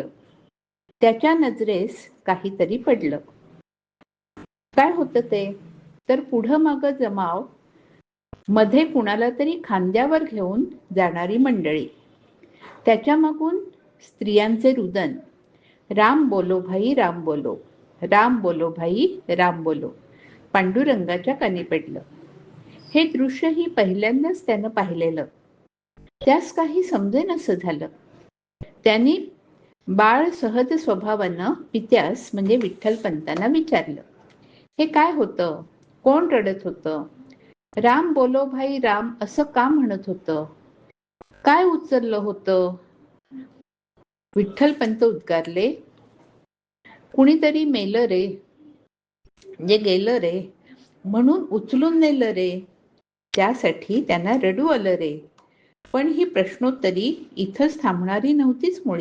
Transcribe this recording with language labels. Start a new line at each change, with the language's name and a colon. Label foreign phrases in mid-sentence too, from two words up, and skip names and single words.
Marathi: त्याच्या नजरेस काहीतरी पडलं. काय होतं ते? तर पुढं मागं जमाव, मध्ये कुणाला तरी खांद्यावर घेऊन जाणारी मंडळी, त्याच्या मागून स्त्रियांचे रुदन,
Hindi: राम बोलो भाई राम बोलो, राम बोलो भाई राम बोलो,
Marathi: पांडुरंगाच्या कानी पडलं. हे दृश्यही पहिल्यांदाच त्यानं पाहिलेलं. त्यास काही समजेनसं झालं. त्यांनी बाळ सहज स्वभावानं पित्यास म्हणजे विठ्ठलपंतांना विचारलं, हे काय होतं? कोण रडत होतं?
Hindi: राम बोलो भाई राम
Marathi: असं का म्हणत होतं? काय उचललं होतं? विठ्ठलपंत उद्गारले, कुणीतरी मेलं रे, जे गेलं रे, म्हणून उचलून नेलं रे. त्यासाठी त्यांना रडू आलं रे. पण ही प्रश्नोत्तरी इथंच थांबणारी नव्हतीच मुळी.